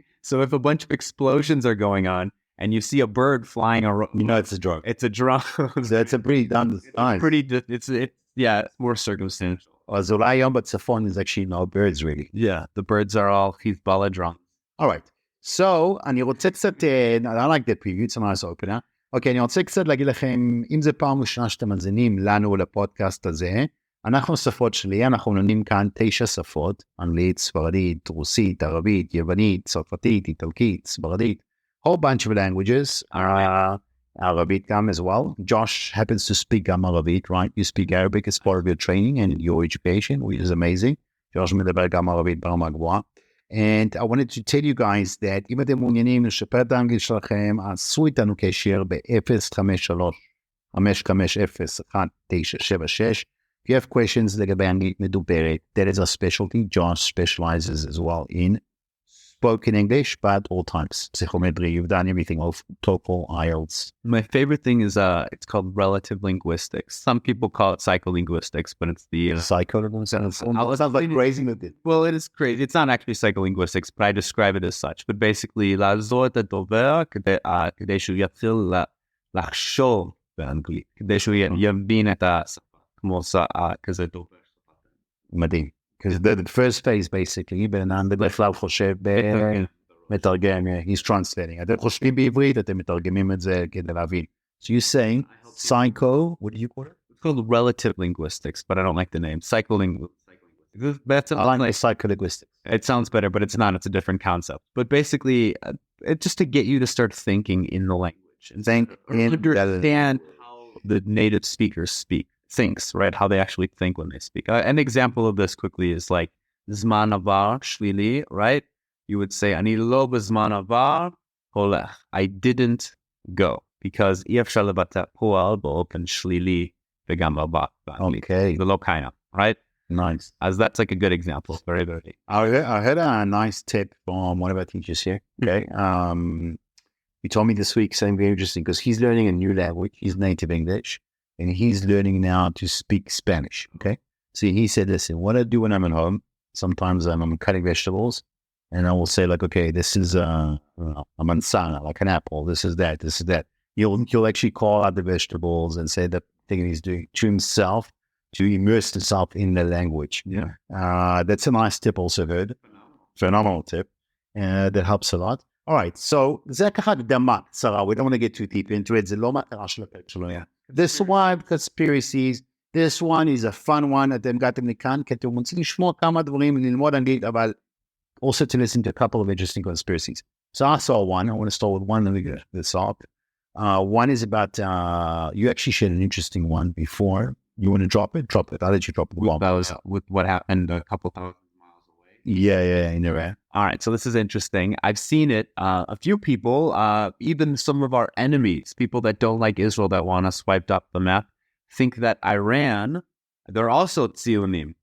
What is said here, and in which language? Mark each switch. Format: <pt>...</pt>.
<en>So if a bunch of explosions are going on, and you see a bird flying around, it's a drone. It's a drone. That's a pretty nice. It's more circumstantial.</en> <he>אז אולי היום בצפון</he> <en>is actually no birds really. Yeah, the birds are all Hezbollah drones. All right. So,</en> <he>אני רוצה קצת,</he> <en>I like that preview, it's a nice opener.</en> <he>אוקיי, אני רוצה קצת להגיד לכם, אם זה פעם ראשונה שאתם מאזינים לנו לפודקאסט הזה, אנחנו שפות-שלי, אנחנו לומדים כאן 9 שפות, אנגלית, ספרדית, רוסית, ערבית, יוונית, צרפתית, איטלקית, ספרדית.</he> <en>Whole bunch of languages, Arabic as well. Josh happens to speak Arabic, right? You speak Arabic as part of your training and your education, which is amazing.</en> <he>Josh מדבר גם ערבית ברמה גבוהה.</he> <en>And I wanted to tell you guys that</en> <he>אם אתם מעוניינים לשפר את האנגלית שלכם, עשו איתנו קשר ב-053-550-1976.</he> <en>If you have questions</en> <he>לגבי אנגלית מדוברת,</he> <en>that is a specialty. Josh specializes as well in spoken English, but all types. Psychometry, you've done everything of TOEFL, IELTS. My favorite thing is it's called relative linguistics. Some people call it psycholinguistics, but it's the Psycholinguistics. Sounds like crazy. Well, it is crazy. It's not actually psycholinguistics, but I describe it as such. But basically,</en> <he>לעזור את הדובר כדי שהוא יתחיל לחשוב באנגלית, כדי שהוא יבין את השפה כמו כזה דובר. מדהים.</he> <en>Because the first phase basically,</en> <he>בן אדם בדרך כלל חושב מתרגם,</he> <en>he's translating.</en> <he>אתם חושבים בעברית, אתם מתרגמים את זה כדי להבין.</he> <en>So you're saying psycho, what do you call it? It's called relative linguistics, but I don't like the name. Psycholinguistics. I like psycholinguistics. It sounds better, but it's not. It's a different concept. But basically, it's just to get you to start thinking in the language and understand how the native speakers thinks, right? How they actually think when they speak. An example of this quickly is like</en> <he>זמן עבר שלילי, right?</he> <en>You would say,</en> <he>אני לא בזמן עבר הולך.</he> <en>I didn't go. Because</en> <he>אי אפשר לבטא פועל באופן שלילי וגם עבר.</he> <en>Okay.</en> <he>זה לא קיים, right?</he> <en>Nice. As that's like a good example. Very, very. I heard a nice tip from one of our teachers here. Okay. He told me this week something very interesting because he's learning a new language. He's native English and he's learning now to speak Spanish. Okay. So he said, listen, what I do when I'm at home, sometimes I'm cutting vegetables and I will say like, okay, this is a manzana, like an apple. This is that. This is that. He'll actually call out the vegetables and say the thing he's doing to himself to immerse himself in the language. Yeah. That's a nice tip also heard. Phenomenal tip. That helps a lot. All right.</en> <he>So, זה ככה הקדמה, Sarah.</he> <en>We don't want to get too deep into it.</en> <he>זה לא מטרה של הפרק שלנו.</he> <en>This one, conspiracies. This one is a fun one.</en> <he>אתם הגעתם לכאן, כי אתם רוצים לשמוע כמה דברים, ללמוד אנגלית, אבל</he> <en>also to listen to a couple of interesting conspiracies. So I saw one. I want to start with one. Let me get this up. One is about, you actually shared an interesting one before. You want to drop it? Drop it. I'll let you drop it. That was with what happened a couple thousand miles away. Yeah, in Iran. All right, so this is interesting. I've seen it. A few people, even some of our enemies, people that don't like Israel that want us wiped off the map, think that Iran, they're also Tzionim.</en>